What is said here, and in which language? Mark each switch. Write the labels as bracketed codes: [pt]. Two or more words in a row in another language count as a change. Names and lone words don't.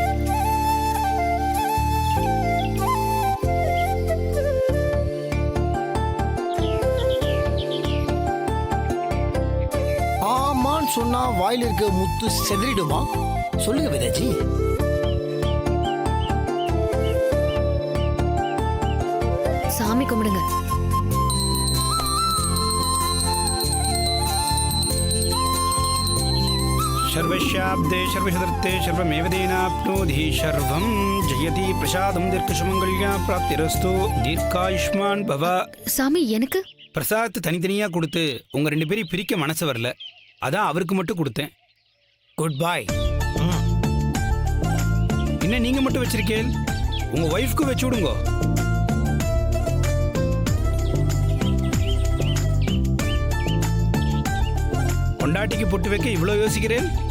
[ta] ஆமான்னு சொன்னா வாயில் இருக்க முத்து செதறிடுமா? சொல்லுங்க வேதாஜி. சாமி கும்பிடுங்க. [sa] सर्वशाब्दे सर्वशतर्थे सर्वमेवदेनाप्नोति सर्वं जयति प्रसादं दीर्घसुमंगल्या प्राप्तिरस्तु दीर्घायुष्मान भव. [ta] சாமி, எனக்கு பிரசாத் தனித்தனியா கொடுத்து உங்க ரெண்டு பேரும் பிரிக்க மனசு வரல, அதான் அவருக்கு மட்டும் கொடுத்தேன். [en] good boy. [ta] இன்னும் நீங்க மட்டும் வச்சிருக்கேன், உங்க ஒய்ஃப்க்கு வச்சு விடுங்க. பொண்டாட்டிக்கு பொட்டு வைக்க இவ்வளவு யோசிக்கிறேன்.